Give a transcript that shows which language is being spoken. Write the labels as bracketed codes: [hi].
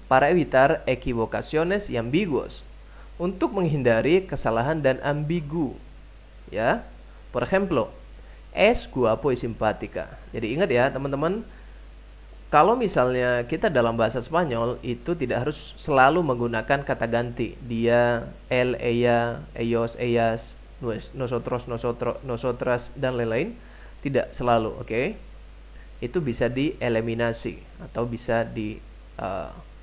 [es] Para evitar equivocaciones y ambiguos. [id] Untuk menghindari kesalahan dan ambigu. Ya. [es] Por ejemplo, es guapo y simpática. [id] Jadi ingat ya, teman-teman, kalau misalnya kita dalam bahasa Spanyol itu tidak harus selalu menggunakan kata ganti. Dia, [es] él, ella, ellos, ellas, nosotros, nosotras, [id] dan lain-lain. Tidak selalu, oke? Itu bisa dieliminasi atau bisa dihilangkan.